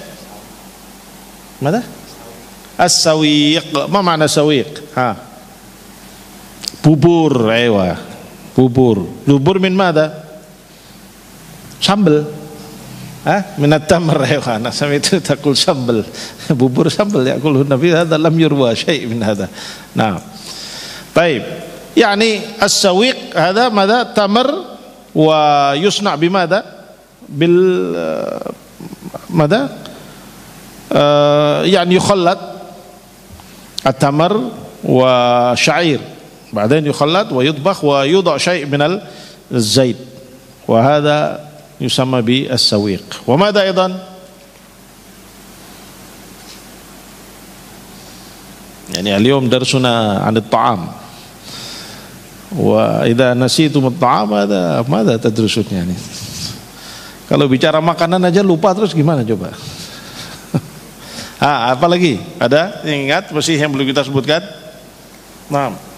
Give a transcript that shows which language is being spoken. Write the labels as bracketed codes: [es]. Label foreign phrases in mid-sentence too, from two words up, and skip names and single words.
[ar] ماذا؟ السويق. ما معنى سويق؟ bubur. ايوه، bubur من ماذا؟ sambal. من التمر. ايوه، انا سمعت تقول sambal. [id] bubur sambal [ar] يأكله النبي، هذا لم يروى شيء من هذا. نعم. طيب، يعني السويق هذا ماذا؟ تمر، ويصنع بماذا؟ ماذا؟ يعني يخلط التمر وشعير، بعدين يخلط ويطبخ ويوضع شيء من الزيت، وهذا يسمى بالسويق. وماذا أيضا؟ يعني اليوم درسنا عن الطعام، وإذا نسيتم الطعام هذا ماذا تدرسون يعني؟ [id] Kalau bicara makanan aja lupa terus gimana coba? Apa lagi? Ada yang ingat masih yang belum kita sebutkan? Nah.